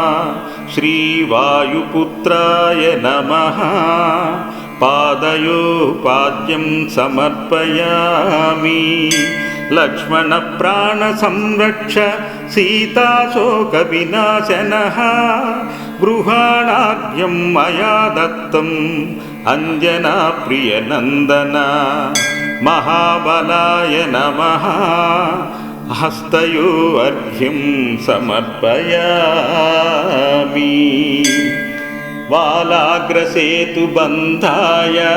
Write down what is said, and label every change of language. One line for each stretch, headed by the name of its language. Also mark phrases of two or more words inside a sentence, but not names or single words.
Sanskrit: శ్రీవాయుపుత్రాయ నమః. పాదయో పాద్యం సమర్పయామి. లక్ష్మణ ప్రాణ సంరక్ష సీతాశోక వినాశనః. गृहाणाद्यं मया दत्तं अञ्जनाप्रियनन्दन महाबलाय नमः हस्तयो अर्घ्यं समर्पयामि वालाग्रसेतुबन्धाय